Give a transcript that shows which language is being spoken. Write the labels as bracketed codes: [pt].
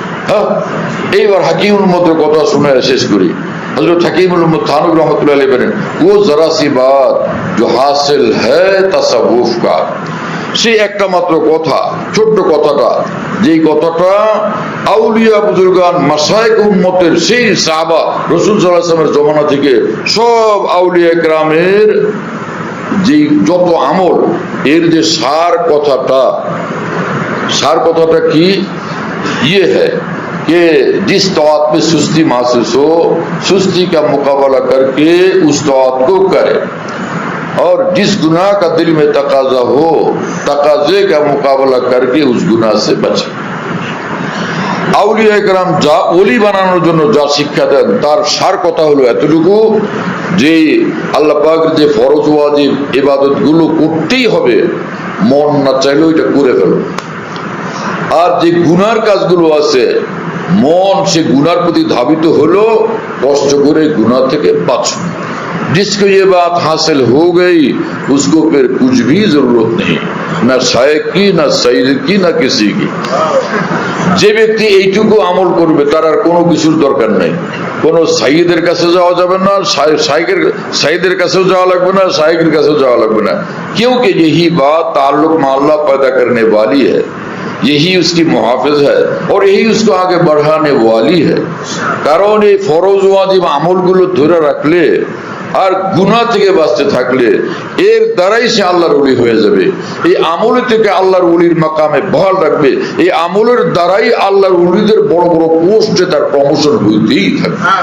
[bn] হ্যাঁ, এইবার হাকিমুল উম্মতের কথা শুনে শেষ করি। হযরত হাকিমুল উম্মত থানভী রাহমাতুল্লাহ আলাইহি বলেন, [hi] ও জরা সি বাত जो हासिल है तसव्वुफ का, [bn] সেই একটা মাত্র কথা, ছোট্ট কথাটা, যেই কথাটা আউলিয়া বুজুর্গান মাশায়েখ উম্মতের, সেই সাহাবা রাসূল সাল্লাল্লাহু আলাইহি ওয়াসাল্লামের জমানা থেকে সব আউলিয়া কেরামের যে যত আমল, এর যে সার কথাটা কি? [hi] ये है कि जिस तौत में सुस्ती महसूस हो, सुस्ती का मुकाबला करके उस तौत को करे, और जिस गुनाह का दिल में तकाजा हो, तकाजे का मुकाबला करके उस गुनाह से बचे। [bn] আউলিয়া কেরাম যা ওলি বানানোর জন্য যা শিক্ষা দেন, তার সার কথা হলো এতটুকু যে আল্লাহ পাকের যে ফরজ ওয়াজিব ইবাদত গুলো করতেই হবে, মন না চাইলেও এটা করে ফেলো। আর যে গুনার কাজগুলো আছে, মন সে গুনার প্রতি ধাবিত হলো, কষ্ট করে গুনাহ থেকে বাঁচো। [hi] जिसको ये बात हासिल हो गई उसको फिर कुछ भी जरूरत नहीं। না শায়েখ কি, না সাইদ কি, না কিসি কি। [bn] যে ব্যক্তি এইটুকু আমল করবে তার আর কোনো কিছুর দরকার নাই। কোন সাইয়েদের কাছে যাওয়া যাবে না, সাইদের কাছেও যাওয়া লাগবে না, শায়েখের কাছেও যাওয়া লাগবে না। [hi] क्योंकि यही बात ताल्लुक में अल्लाह पैदा करने वाली है, यही उसकी मुहाफिज है और यही उसको आगे बढ़ाने वाली है। [bn] কারণ এই ফরজ ওয়াজিব আমলগুলো ধরে রাখলে আর গুনাহ থেকে বাঁচতে থাকলে এর দ্বারাই সে আল্লাহর ওলি হয়ে যাবে। এই আমল থেকে আল্লাহর ওলির মাকামে বহাল রাখবে। এই আমলের দ্বারাই আল্লাহর ওলিদের বড় বড় পোস্টে তার প্রমোশন হইতেই থাকবে।